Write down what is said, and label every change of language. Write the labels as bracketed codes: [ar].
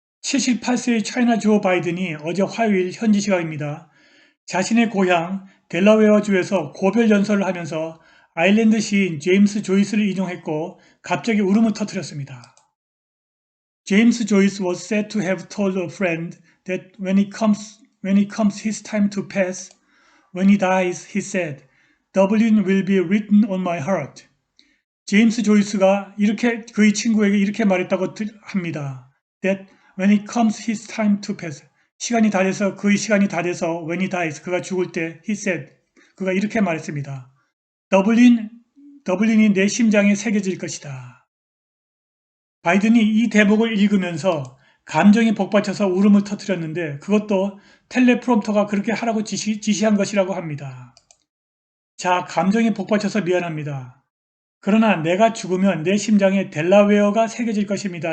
[ko] 78세의 차이나 조 바이든이 어제 화요일 현지 시각입니다. 자신의 고향 델라웨어주에서 고별 연설을 하면서 아일랜드 시인 제임스 조이스를 인용했고 갑자기 울음을 터뜨렸습니다. [en] James Joyce was said to have told a friend that when it comes his time to pass, when he dies, he said, Dublin will be written on my heart. [ko] 제임스 조이스가 이렇게 그의 친구에게 이렇게 말했다고 합니다. [en] That when it comes his time to pass, [ko] 그의 시간이 다 돼서 [en] when he dies, [ko] 그가 죽을 때 [en] he said, [ko] 그가 이렇게 말했습니다. 더블린이 내 심장에 새겨질 것이다. 바이든이 이 대목을 읽으면서 감정이 복받쳐서 울음을 터뜨렸는데 그것도 텔레프롬프터가 그렇게 하라고 지시한 것이라고 합니다. 자, 감정이 복받쳐서 미안합니다. 그러나 내가 죽으면 내 심장에 델라웨어가 새겨질 것입니다.